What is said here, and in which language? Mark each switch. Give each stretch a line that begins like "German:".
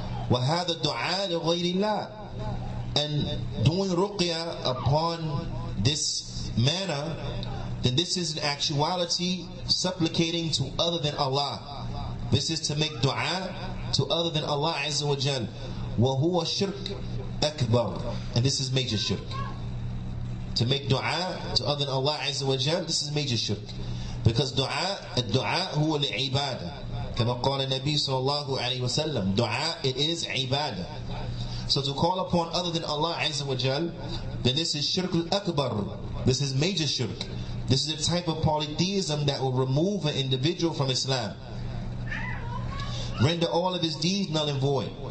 Arabic: وهذا الدعاء لغير الله,
English: and doing ruqya upon this manner, then this is in actuality supplicating to other than Allah. This is to make dua to other than Allah Azza wa Jal.
Arabic: وَهُوَ شِرْكٌ أَكْبَرٌ,
English: and this is major shirk. To make dua to other than Allah Azza wa Jal, this is major shirk. Because
Arabic: الدعاء هو العبادة, كما قال النبي صلى الله عليه وسلم.
English: Dua, it is ibadah. So to call upon other than Allah Azza wa Jal, then this is shirk al-akbar. This is major shirk. This is a type of polytheism that will remove an individual from Islam, render all of his deeds null and void.